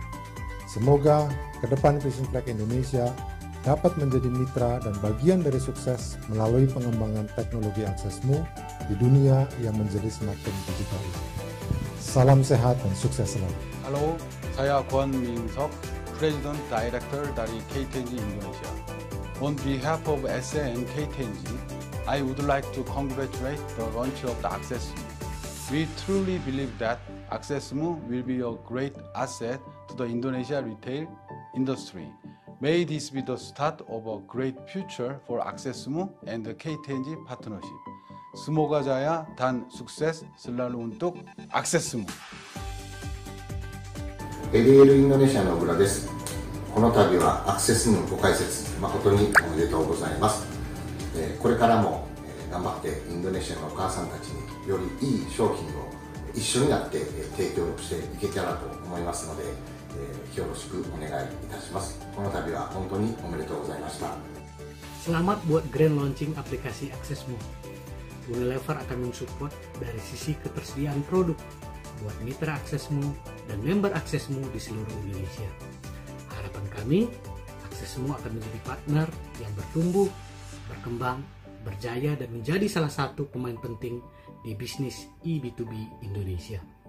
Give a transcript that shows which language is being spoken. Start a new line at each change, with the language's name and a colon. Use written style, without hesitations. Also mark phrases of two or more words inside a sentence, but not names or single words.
Indonesian: Semoga ke depan Vision Flag Indonesia dapat menjadi mitra dan bagian dari sukses melalui pengembangan teknologi Aksesmu di dunia yang menjadi semakin digital. Salam sehat dan sukses selalu. Halo, saya Kwon Min-seok, President Director dari KTNG Indonesia.
English: On behalf of SA and KTNG, I would like to congratulate the launch of the Aksesmu. We truly believe that Aksesmu will be a great asset to the Indonesia retail industry. May this be the start of a great future for Aksesmu and the KTNG partnership.
Indonesian: Semoga jaya dan sukses selalu untuk Aksesmu.
Japanese: ADL インドネシアの小倉です。この度はアクセスのご開設誠におめでとうございます。これからも頑張ってインドネシアのお母さんたちによりいい商品を一緒になって提供していけたらと思いますので、よろしくお願いいたします。この度は本当におめでとうございました。
Indonesian: Selamat buat
English: grand launching
Indonesian: aplikasi Aksesmu. Unilever akan mensupport dari sisi ketersediaan produk buat mitra Aksesmu dan member Aksesmu di seluruh Indonesia. Harapan kami, Aksesmu akan menjadi partner yang bertumbuh, berkembang, berjaya dan menjadi salah satu pemain penting di bisnis e-B2B Indonesia.